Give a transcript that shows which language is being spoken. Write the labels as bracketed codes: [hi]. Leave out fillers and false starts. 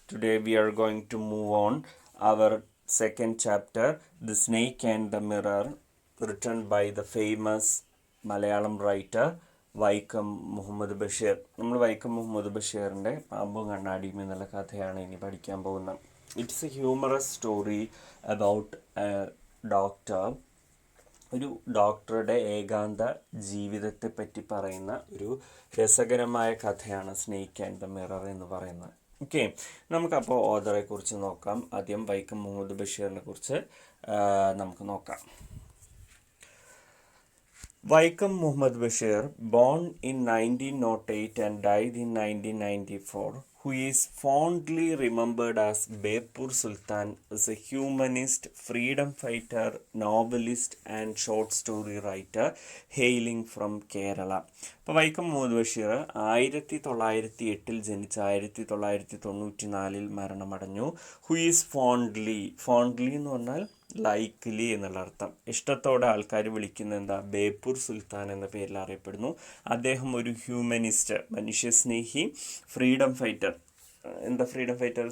[en] Today we are going to move on our second chapter, The Snake and the Mirror, written by the famous Malayalam writer Vaikom Muhammad Basheer. [ml] നമ്മൾ വൈക്കം മുഹമ്മദ് ബഷീറിൻ്റെ പാമ്പും കണ്ണാടിയും എന്നുള്ള കഥയാണ് ഇനി പഠിക്കാൻ പോകുന്നത്. [en] It's a humorous story about doctor. [ml] ഒരു ഡോക്ടറുടെ ഏകാന്ത ജീവിതത്തെപ്പറ്റി പറയുന്ന ഒരു രസകരമായ കഥയാണ് സ്നേക്ക് ആൻഡ് ദ മിറർ എന്ന് പറയുന്നത്. ഓക്കെ, നമുക്കപ്പോൾ ഓഥറെ കുറിച്ച് നോക്കാം. ആദ്യം വൈക്കം മുഹമ്മദ് ബഷീറിനെ കുറിച്ച് നമുക്ക് നോക്കാം. [en] Vaikom Muhammad Basheer, born in 1908 and died in 1994, who is fondly remembered as Bepur Sultan, is a humanist, freedom fighter, novelist and short story writer hailing from Kerala. [ml] അപ്പോൾ വൈക്കം മുഹമ്മദ് ബഷീർ 1908 ജനിച്ച് 1994 മരണമടഞ്ഞു. [en] who is fondly [ml] എന്ന് പറഞ്ഞാൽ ലൈക്ക്ലി എന്നുള്ള അർത്ഥം. ഇഷ്ടത്തോടെ ആൾക്കാർ വിളിക്കുന്ന എന്താ, ബേപ്പൂർ സുൽത്താൻ എന്ന പേരിൽ അറിയപ്പെടുന്നു. അദ്ദേഹം ഒരു ഹ്യൂമനിസ്റ്റ്, മനുഷ്യസ്നേഹി, ഫ്രീഡം ഫൈറ്റർ. എന്താ ഫ്രീഡം ഫൈറ്റർ?